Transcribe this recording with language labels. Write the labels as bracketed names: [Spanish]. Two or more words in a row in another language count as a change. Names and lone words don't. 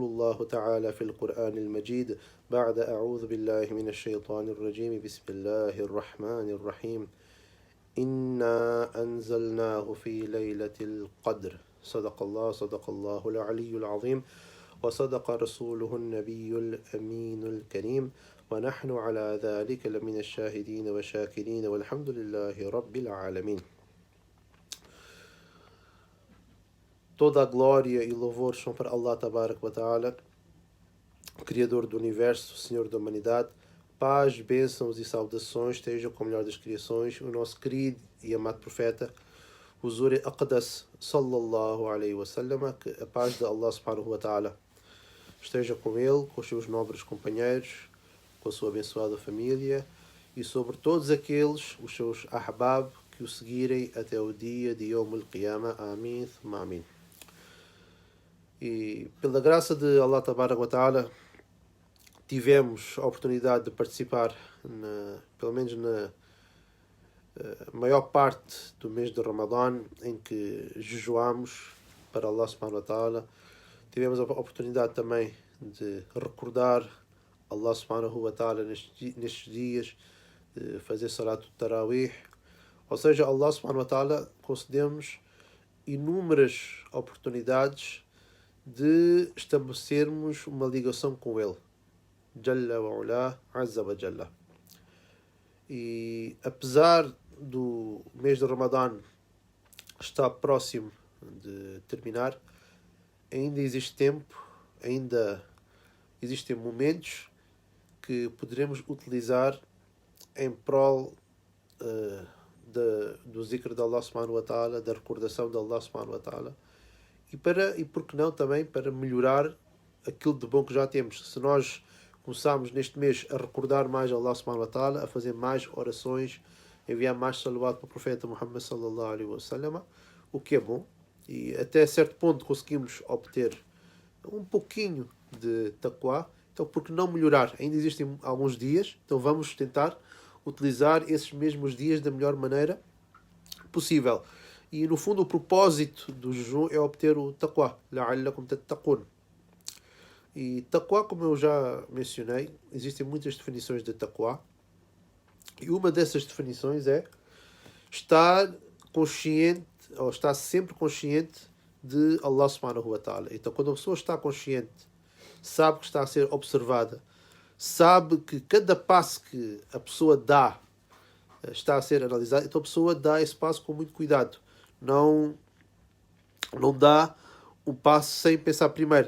[Arabic] الله تعالى في القرآن المجيد بعد أعوذ بالله من الشيطان الرجيم بسم الله الرحمن الرحيم إنا أنزلناه في ليلة القدر صدق الله العلي العظيم وصدق رسوله النبي الأمين الكريم ونحن على ذلك لمن الشاهدين والشاكرين والحمد لله رب العالمين. [Portuguese] Toda a glória e louvor são para Allah [Arabic] تبارك وتعالى, [Portuguese] Criador do Universo, Senhor da Humanidade. Paz, bênçãos e saudações estejam com o melhor das criações, o nosso querido e amado profeta, o Zuri Aqdas, [Arabic] صلى الله عليه وسلم, [Portuguese] que a paz de Allah [Arabic] سبحانه وتعالى [Portuguese] esteja com ele, com os seus nobres companheiros, com a sua abençoada família e sobre todos aqueles, os seus ahbab, que o seguirem até o dia de [Arabic] يوم القيامة. [Portuguese] Amém, thumma amém. E pela graça de Allah [Arabic] تبارك وتعالى, [Portuguese] tivemos a oportunidade de participar, pelo menos na maior parte do mês de Ramadã, em que jejuamos para Allah [Arabic] سبحانه وتعالى. [Portuguese] Tivemos a oportunidade também de recordar Allah [Arabic] سبحانه وتعالى [Portuguese] nestes dias, de fazer [Arabic] صلاة التراويح. [Portuguese] Ou seja, Allah [Arabic] سبحانه وتعالى [Portuguese] concedeu-nos inúmeras oportunidades de estabelecermos uma ligação com Ele. [Arabic] جل وعلا، عز وجل. [Portuguese] E apesar do mês de Ramadã estar próximo de terminar, ainda existe tempo, ainda existem momentos que poderemos utilizar em prol do zikr de Allah [Arabic] سبحانه وتعالى, [Portuguese] da recordação de Allah [Arabic] سبحانه وتعالى, [Portuguese] e por que não também para melhorar aquilo de bom que já temos. Se nós começamos neste mês a recordar mais Allah [Arabic] سبحانه وتعالى, [Portuguese] a fazer mais orações, enviar mais salawat para o profeta Muhammad [Arabic] صلى الله عليه وسلم, [Portuguese] o que é bom, e até certo ponto conseguimos obter um pouquinho de taqwa, então por que não melhorar? Ainda existem alguns dias, então vamos tentar utilizar esses mesmos dias da melhor maneira possível. E no fundo o propósito do jejum é obter o taqwa, [Arabic] لعلكم تتقون. [Portuguese] E taqwa, como eu já mencionei, existem muitas definições de taqwa. E uma dessas definições é estar consciente, ou estar sempre consciente de Allah [Arabic] سبحانه وتعالى. [Portuguese] Então, quando a pessoa está consciente, sabe que está a ser observada, sabe que cada passo que a pessoa dá está a ser analisado, então a pessoa dá esse passo com muito cuidado. Não dá um passo sem pensar primeiro.